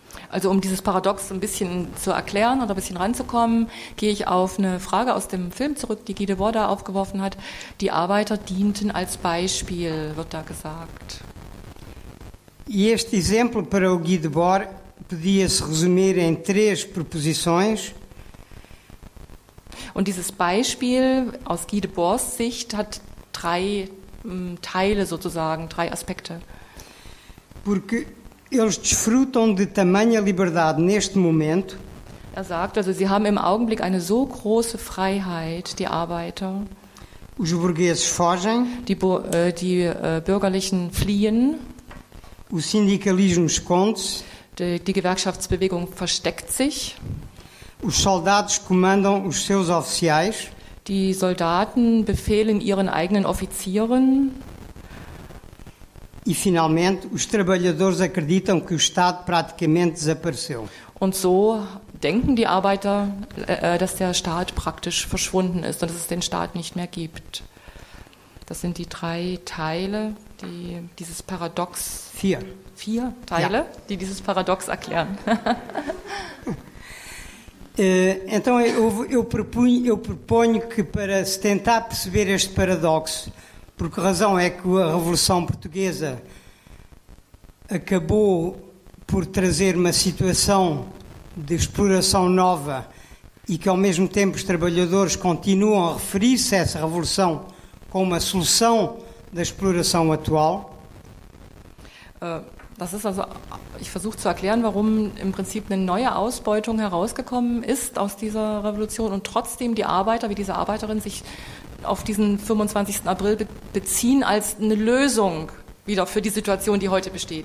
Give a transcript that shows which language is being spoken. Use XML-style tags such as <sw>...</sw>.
<de>Also um dieses Paradox ein bisschen zu erklären oder ein bisschen ranzukommen, gehe ich auf eine Frage aus dem Film zurück, die Guy Debord da aufgeworfen hat. Die Arbeiter dienten als Beispiel, wird da gesagt.</de> <pt>E este exemplo para o Guy Debord podia-se resumir em 3 proposições.</pt> <de>Und dieses Beispiel aus Guy Debords Sicht hat 3 Teile sozusagen, 3 Aspekte.</de> <pt>Porque eles desfrutam de tamanha liberdade neste momento.</pt> <de>Sagt, also sie haben im Augenblick eine so große Freiheit, die Arbeiter.</de> <pt>Os burgueses fogem.</pt> <de>Die Bürgerlichen fliehen.</de> <pt>O sindicalismo esconde-se.</pt> <de>Die Gewerkschaftsbewegung versteckt sich.</de> <pt>Os soldados comandam os seus oficiais.</pt> <de>Die Soldaten befehlen ihren eigenen Offizieren.</de> <pt>E, finalmente, os trabalhadores acreditam que o Estado praticamente desapareceu.</pt> <de>Und so denken die Arbeiter, dass der Staat praktisch verschwunden ist und dass es den Staat nicht mehr gibt. Das sind die 3 Teile, die dieses Paradox... 4 Teile, ja. Die dieses Paradox erklären.</de> <pt>Então eu proponho que para se tentar perceber este paradoxo, por que razão é que a Revolução Portuguesa acabou por trazer uma situação de exploração nova e que ao mesmo tempo os trabalhadores continuam a referir-se a essa revolução como uma solução da exploração atual.</pt> <de>Das ist also, ich versuche zu erklären, warum im Prinzip eine neue Ausbeutung herausgekommen ist aus dieser Revolution und trotzdem die Arbeiter, wie diese Arbeiterin, sich auf diesen 25. April beziehen als eine Lösung wieder für die Situation, die heute besteht.</de>